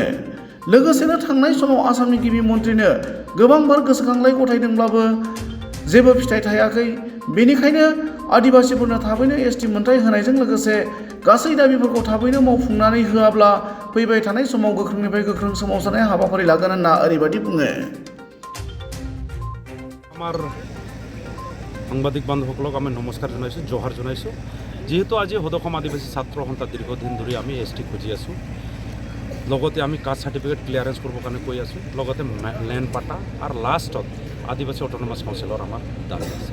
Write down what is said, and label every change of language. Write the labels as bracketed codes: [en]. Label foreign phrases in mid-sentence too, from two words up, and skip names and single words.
[brx] लोगोसेनो थांनाय समाव आसामनि गिबि मन्त्रिनो गोबांबार गोसोखांलाय गथायदोंब्लाबो जेबो फिथाइ थायाखै, बेनिखायनो आदिबासिफोरनो थाबैनो एसटि मोनथाय होनायजों लोगोसे गासै दाबिफोरखौ थाबैनो मावफुंनानै होआब्ला फैबाय थानाय समाव गोख्रोंनिफ्राय गोख्रों सोमावसारनाय हाबाफारि लागोन होनना ओरैबायदि बुङो। [as] আমার সাংবাদিক বান্ধৱসকলক আমি নমস্কাৰ জনাইছোঁ, জোহাৰ জনাইছোঁ। যিহেতু আজি সদসম আদিবাসী ছাত্ৰ সন্থা দীৰ্ঘদিন ধৰি আমি এছটি খুজি আছোঁ, লগতে আমি [en] caste certificate clearance [as] কৰিবৰ কাৰণে কৈ আছোঁ, লগতে লেণ্ড পাটা আৰু লাষ্টত আদিবাসী [en] autonomous councilৰ [as] আমাৰ দাবী আছে।